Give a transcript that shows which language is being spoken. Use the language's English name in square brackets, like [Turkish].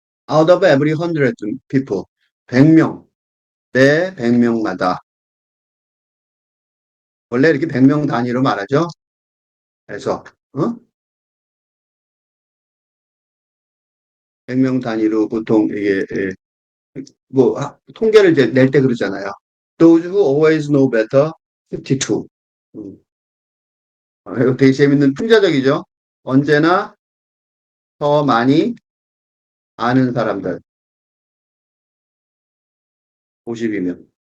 [English] Out of every 100 people. [Korean] 100명. 내 100명마다. 원래 이렇게 100명 단위로 말하죠. 그래서, 100명 단위로 보통 이게, 통계를 이제 낼 때 그러잖아요. [English] Those who always know better, 52. [Korean] 이거 되게 재밌는 풍자적이죠. 언제나 더 많이 아는 사람들, 50이면.